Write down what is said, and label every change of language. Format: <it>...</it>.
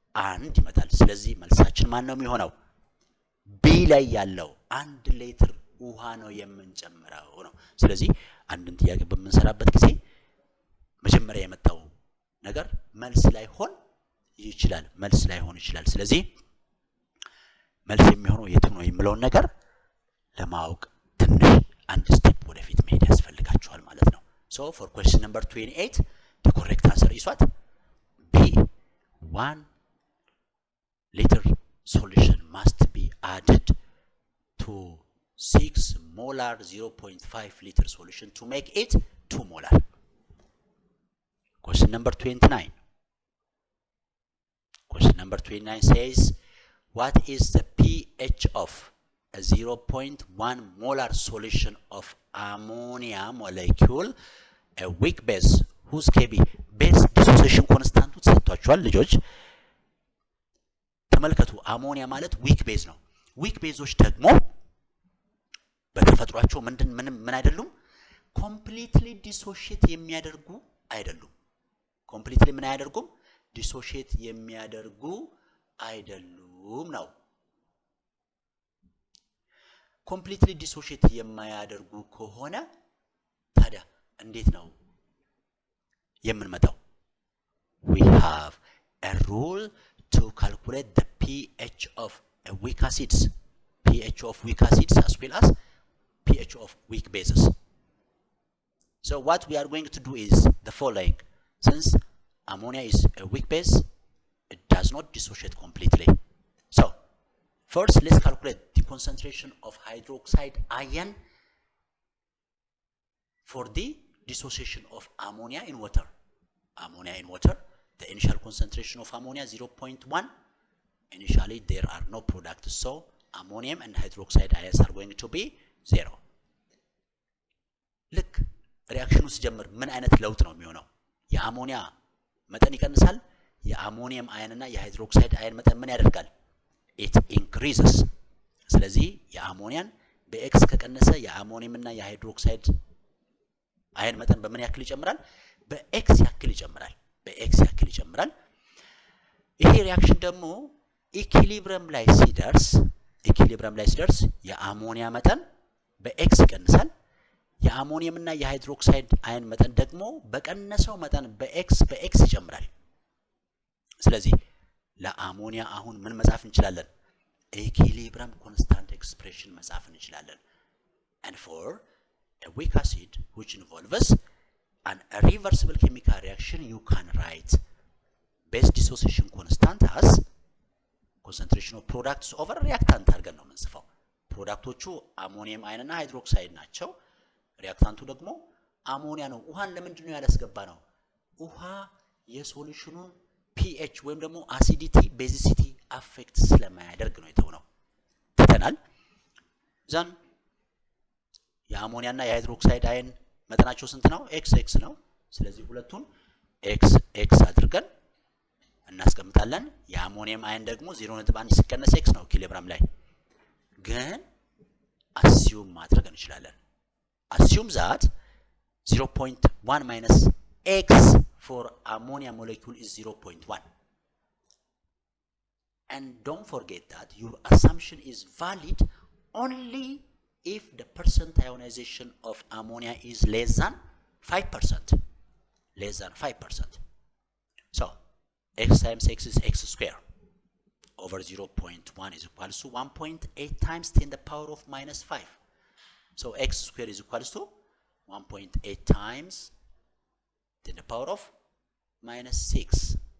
<am>1 ይመጣል። ስለዚህ መልሳችን ማን ነው የሚሆነው? ቢ ላይ ያለው 1 ሊትር ውሃ ነው የምንጨምረው ነው። ስለዚህ አንድን ጥያቄ በምንሰራበት ጊዜ መጀመሪያ የመጣው ነገር መልስ ላይ ሆን ይችላል፣ መልስ ላይ ሆን ይችላል። ስለዚህ መልስ የሚሆነው የቱ ነው የሚለውን ነገር ለማወቅ ትንሽ አንድ ስቴፕ ወደፊት መሄድ ያስፈልጋችኋል ማለት ነው።</am> <en>So for question number 28, the correct answer is what? B. 1 liter solution must be added to 6 molar 0.5 liter solution to make it 2 molar. Question number 29. Question number 29 says, what is the pH of a 0.1 molar solution of ammonia molecule, a weak base whose Kb base dissociation constant</en> <am>ተሰጥቷቸዋል ልጆች? ተመልከቱ፣ አሞኒያ ማለት ዊክ ቤዝ ነው። ዊክ ቤዞች ደግሞ በተፈጥሯቸው ምን አይደሉም? ኮምፕሊትሊ ዲሶሺየት የሚያደርጉ አይደሉም። ኮምፕሊትሊ ምን አያደርጉም? ዲሶሺየት የሚያደርጉ አይደሉም ነው። ኮምፕሊትሊ ዲሶሺየት የማያደርጉ ከሆነ ታዲያ እንዴት ነው የምንመጣው?</am> <en>We have a rule to calculate the pH of a weak acids, pH of weak acids as well as pH of weak bases. So what we are going to do is the following. Since ammonia is a weak base, it does not dissociate completely. So first let's calculate the concentration of hydroxide ion for the dissociation of ammonia in water. Ammonia in water, the initial concentration of ammonia 0.1. Initially there are no products, so ammonium and hydroxide ions are going to be 0.</en> <am>ልክ ሪአክሽኑ ሲጀምር ምን አይነት ለውጥ ነው የሚሆነው? የአሞኒያ መጠን ይቀንሳል። የአሞኒየም አየን እና የሃይድሮክሳይድ አየን መጠን ምን ያደርጋል?</am> <en>it increases.</en> <am>ስለዚህ የአሞኒያን በኤክስ ከቀነሰ የአሞኒየም እና የሃይድሮክሳይድ አየን መጠን በምን ያክል ይጨምራል? በኤክስ ያክል ይጨምራል። በኤክስ ያክል ይጨምራል። ይሄ ሪአክሽን ደግሞ ኢኩሊብሪየም ላይ ሲደርስ የአሞኒያ መጠን በኤክስ ይቀንሳል። የአሞኒየም እና የሃይድሮክሳይድ አየን መጠን ደግሞ በቀነሰው መጠን በኤክስ ይጨምራል። ስለዚህ ለአሞኒያ አሁን ምን መጻፍ እንችላለን? ኢኩሊብሪየም ኮንስታንት ኤክስፕሬሽን መጻፍ እንችላለን።</am> <en>and for a weak acid which involves an irreversible chemical reaction, you can write base dissociation constant as concentration of products over reactant</en> <am>አድርገን ነው የምንጽፈው። ፕሮዳክቶቹ አሞኒየም አየን እና ሃይድሮክሳይድ ናቸው። ሪአክታንቱ ደግሞ አሞኒያ ነው ውሃን ለምንድን ነው ያላስገባ ነው ውሃ የሶሉሽኑን pH ወይም ደግሞ አሲዲቲ ቤዚሲቲ አፌክት ስለማያደርግ ነው የተሆነው ተተናል ዘን የአሞኒያና የሃይድሮክሳይድ አየን መጠናቸው ስንት ነው x ነው ስለዚህ ሁለቱን x አድርገን እናስቀምጣለን የአሞኒየም አየን ደግሞ 0.1 ሲቀነስ x ነው ኪሎግራም ላይ ግን assume ማድረግ እንችላለን</am> <en>assume that 0.1 minus x for ammonia molecule is 0.1 and don't forget that your assumption is valid only if the percent ionization of ammonia is less than 5%. Less than 5%. So, x times x is x square over 0.1 is equals to 1.8 times 10 the power of minus 5. So, x square is equals to 1.8 times 10 the power of minus 6.</en>